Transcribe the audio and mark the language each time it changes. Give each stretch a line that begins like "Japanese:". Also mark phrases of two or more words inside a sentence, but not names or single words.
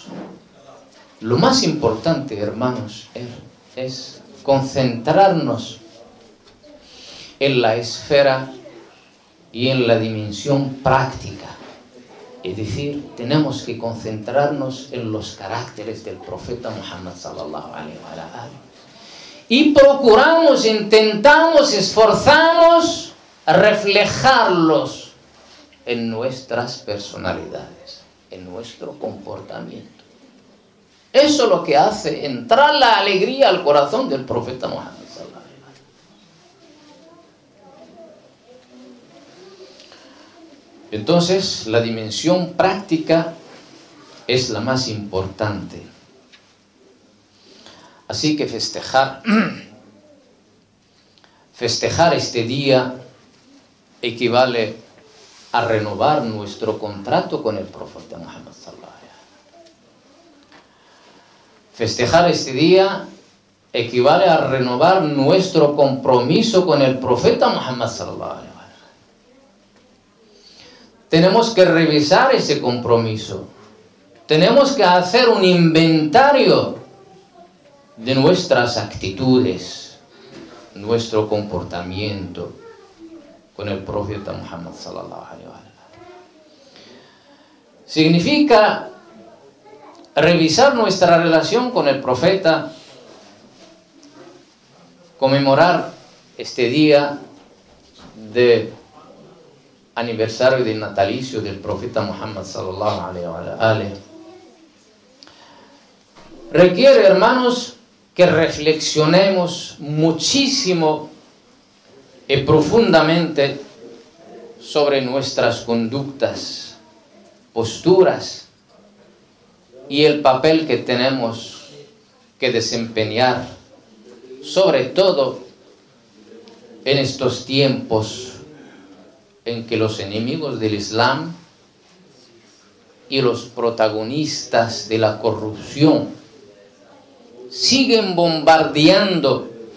Spanish: Lo más importante, hermanos, es concentrarnos en la esfera y en la dimensión práctica. Es decir, tenemos que concentrarnos en los caracteres del profeta Muhammad
Arabic: صلى الله عليه وسلم.
Spanish: Y procuramos, intentamos, esforzamos a reflejarlos en nuestras personalidades, en nuestro comportamiento. Eso es lo que hace entrar la alegría al corazón del profeta Muhammad
Arabic: صلى الله عليه وسلم.
Spanish: Entonces, la dimensión práctica es la más importante. Así que festejar este día equivale a renovar nuestro contrato con el profeta Muhammad
Arabic: صلى الله عليه وسلم.
Spanish: Festejar este día equivale a renovar nuestro compromiso con el profeta Muhammad
Arabic: صلى الله عليه وسلم.
Spanish: Tenemos que revisar ese compromiso. Tenemos que hacer un inventario de nuestras actitudes, nuestro comportamiento con el profeta Muhammad
Arabic: صلى الله عليه وسلم.
Spanish: Significa revisar nuestra relación con el profeta, conmemorar este día de aniversario del natalicio del profeta Muhammad
Arabic: صلى الله عليه وسلم.
Spanish: Requiere, hermanos, que reflexionemos muchísimo y profundamente sobre nuestras conductas, posturas y el papel que tenemos que desempeñar, sobre todo en estos tiempos en que los enemigos del Islam y los protagonistas de la corrupción siguen bombardeando